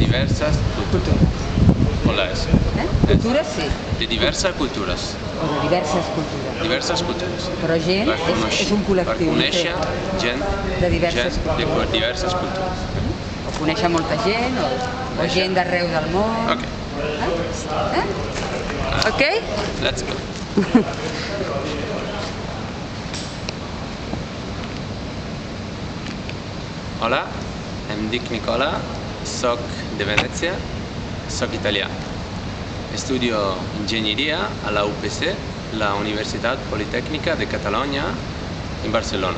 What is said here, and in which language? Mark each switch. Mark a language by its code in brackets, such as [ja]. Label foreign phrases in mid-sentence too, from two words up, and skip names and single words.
[ca] De diverses cultures. Hola, Cultures, sí. De diverses cultures. O de diverses cultures. Diverses cultures. Però gent és un col·lectiu. Per conèixer gent de diverses cultures. O conèixer molta gent, o gent d'arreu del món. Ok. Ok? [en] Let's go. [ca] Hola, em dic Nicola, soc de Venècia, soc italià. Estudio enginyeria a la UPC, la Universitat Politécnica de Catalunya, en Barcelona.